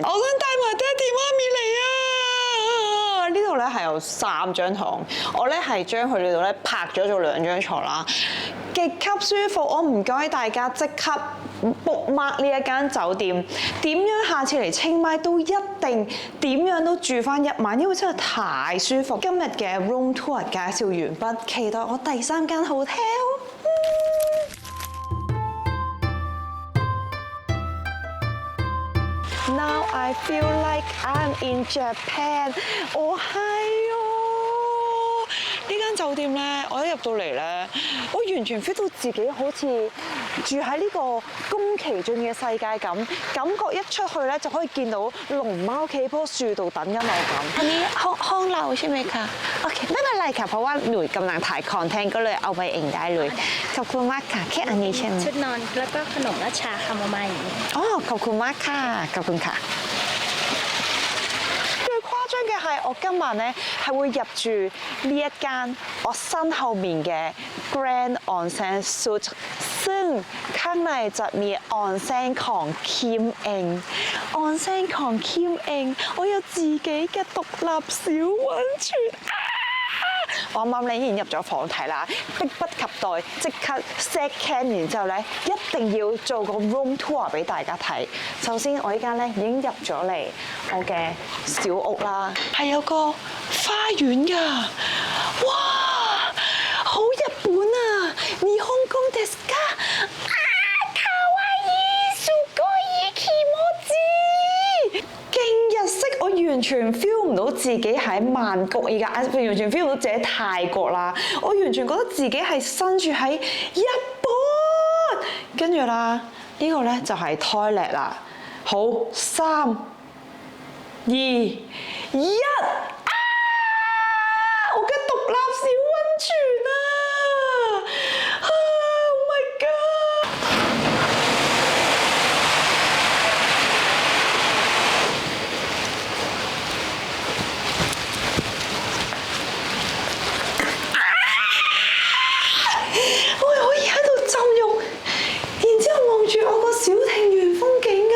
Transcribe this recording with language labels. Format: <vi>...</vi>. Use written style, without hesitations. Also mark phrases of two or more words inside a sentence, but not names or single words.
<yue>我想帶埋爹哋媽咪嚟啊！呢度咧係有3張床，我咧係將佢呢度咧拍咗做2張床啦，極級舒服。我唔該大家即刻</yue> <en>book mark</en> <yue>呢一間酒店，點樣下次嚟清邁都一定點樣都住翻1晚，因為真係太舒服。今日嘅</yue> <en>room tour</en> <yue>介紹完畢，期待我第3間 hotel。</yue> <en>Now I feel like I'm in Japan。</en> <yue>我係呢間酒店咧，我一入到嚟咧，我完全 feel 到自己好似住喺呢個宮崎駿嘅世界咁，感覺一出去咧就可以見到龍貓企喺棵樹度等緊我咁。</yue> <th>อันนี้ห้องเราใช่ไหมคะโอเคไม่เป็นไรค่ะเพราะว่าหนูกำลังถ่ายคอนเทนต์ก็เลยเอาไปเองได้เลยขอบคุณมากค่ะแค่อันนี้ใช่ไหม ชุดนอนแล้วก็ขนมและชาคาโมไมล์ อ๋อขอบคุณมากค่ะขอบคุณค่ะ</th> <yue>最誇張嘅係，我今晚咧係會入住呢一間我身後面嘅 Grand Onsen Suite，</yue> <th>ซึ่งข้างในจะมีออนเซ็นของคิมเองออนเซ็นของคิมเอง</th> <yue>我有自己嘅獨立小溫泉。我啱啱咧已經入咗房睇啦，迫不及待即刻</yue> <en>set cam，</en> <yue>然之後咧一定要做個</yue> <en>room tour</en> <yue>俾大家睇。首先我依家咧已經入咗嚟我嘅小屋啦，係有個花園㗎，哇！好日本啊！</yue> <ja>日本語ですか？啊，かわいい，すごい気持ちいい。</ja> <yue>勁日式，我完全 feel 唔到自己喺曼谷依家，完全 feel 唔到自己喺泰國啦。我完全覺得自己係身處喺日本。跟住啦，呢個咧就係 toilet 啦。好，3、2、1，啊！我嘅獨立小溫泉啊！</yue> <en>Oh my god！</en> <yue>我可以喺度浸浴，然之後望住我個小庭園風景啊！</yue>